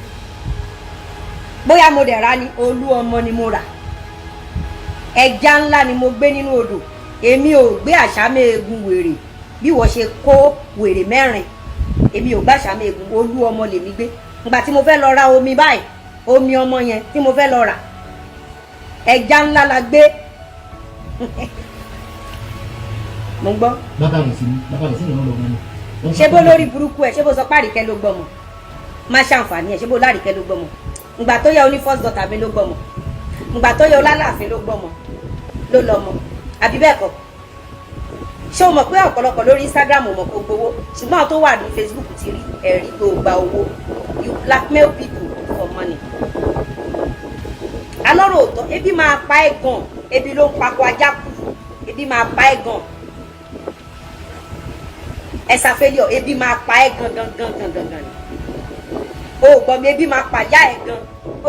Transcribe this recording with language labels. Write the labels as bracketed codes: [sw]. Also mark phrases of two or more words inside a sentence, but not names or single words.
[yo] bóyá mo dẹ̀ ra ni olú ọmọ ni mo rà ẹja ńlá ni mo gbé nínú odò èmi ò gbé àṣàmẹ́ẹ̀gùn wèrè bí wọ́n ṣe kó wèrè mẹ́rin èmi ò gbé àṣàmẹ́ẹ̀gùn olú ọmọ lèmi gbé ìgbà tí mo fẹ́ lọ ra omi báyìí omi ọmọ yẹn tí mo fẹ́ lọ rà ẹja ńlá la gbé mo ń gbọ́. bàbá rẹ̀ sí ni wọ́n lọ mọ́ ni. ṣé bó lórí burúkú ẹ ṣé bó sọ pé Àríkẹ́ ló gbọ́mọ má ṣàǹfààní ẹ ṣé bó l'Àríkẹ́ ló gbọ́mọ ìgbà tó yẹ oní [en] first daughter [yo] mi ló gbọ́mọ ìgbà tó yẹ Ọlálàfin ló gbọ́mọ ló lọ́mọ àbí bẹ́ẹ̀ kọ́ ṣé o mọ̀ pé ọ̀pọ̀lọpọ̀ lórí Instagram mọ̀ kó gbowó ṣùgbọ́n àwọn tó wà ní Facebook ti rí ẹ̀rí tó gba owó [en] you blackmail people for money. [yo] alọ́rọ̀ òótọ́ ebi máa pa ẹ́ gan ebi ló ń pakọ ajá kù ebi máa pa ẹ́ gan ẹ̀sà failure ebi máa pa ẹ́ gan o gbọ́ mi ebi máa pàyà ẹ̀ gan ó